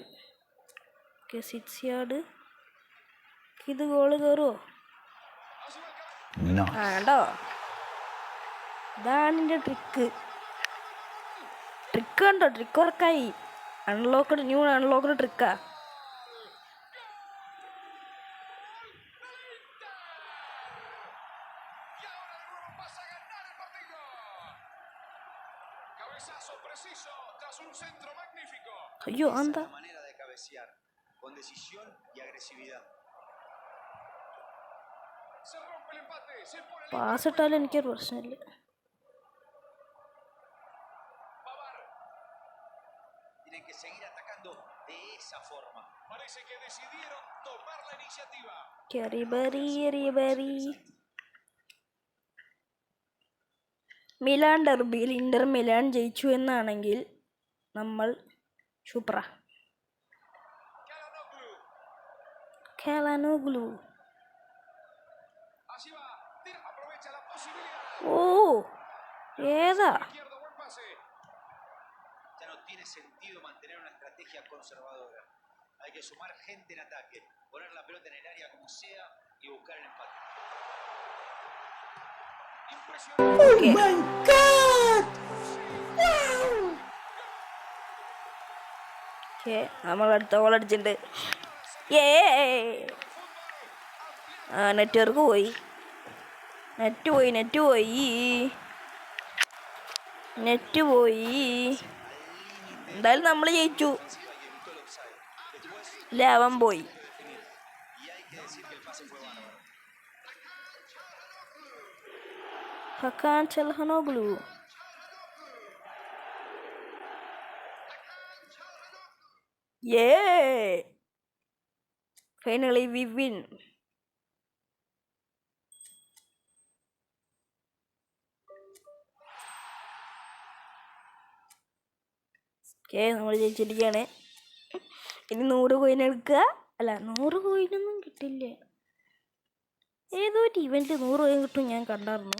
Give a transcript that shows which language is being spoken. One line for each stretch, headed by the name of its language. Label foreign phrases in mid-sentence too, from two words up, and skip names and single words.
Malayalam: ഓക്കെ, 6 യാർഡ്. ഇത് ഗോള് കയറുമോ? ആ കണ്ടോ, ഇതാണ് എൻ്റെ ട്രിക്ക്. കണ്ടോ, ട്രിക്ക് വർക്കായി.
English: new unlocked
Malayalam: ട്രിക്കാ.
Spanish: Cabezazo preciso tras un centro magnífico.
Malayalam: അയ്യോ
Spanish: Esa es
Malayalam: എന്താ
Spanish: la manera de cabecear, con decisión y agresividad. Se rompe el empate, se pone el
Malayalam: പാസ് ഇട്ടാലും എനിക്കൊരു പ്രശ്നമില്ല.
Spanish: Pavar. Tienen que seguir atacando de esa forma. Parece que decidieron tomar la iniciativa.
Malayalam: റിബറി മിലാൻ ഡെർബിയിൽ ഇന്റർ മിലാൻ ജയിച്ചു എന്നാണെങ്കിൽ നമ്മൾ സൂപ്പറ.
Spanish: Calhanoglu.
Malayalam: ഖേലാനോഗ്ലു.
Spanish: Allí va. Aprovecha la posibilidad.
Malayalam: ഓ ഏതാ?
Spanish: Izquierdo, buen pase. Ya no tiene sentido mantener una estrategia conservadora. Hay que sumar gente en ataque, poner la pelota en el área como sea y buscar el empate. Impresionante.
Malayalam: നമ്മൾ അടുത്ത ഗോൾ അടിച്ചിട്ടുണ്ട്. ആ നെറ്റ്വർക്ക് പോയി. നെറ്റ് പോയി. എന്തായാലും നമ്മൾ ജയിച്ചു. ലാഭം പോയി.
Spanish: Y hay que decir que el pase fue bárbaro.
Malayalam: ഹക്കാൻ ചൽഹനോഗ്ലു.
English: Finally we win.
Malayalam: നമ്മൾ ജയിച്ചിരിക്കുകയാണ്. ഇനി 100 കോയിൻ എടുക്കുക. അല്ല 100 കോയിനൊന്നും കിട്ടില്ല. ഏതോ ഒരു ഇവൻറ്റ് 100 കോയിൻ കിട്ടും ഞാൻ കണ്ടായിരുന്നു.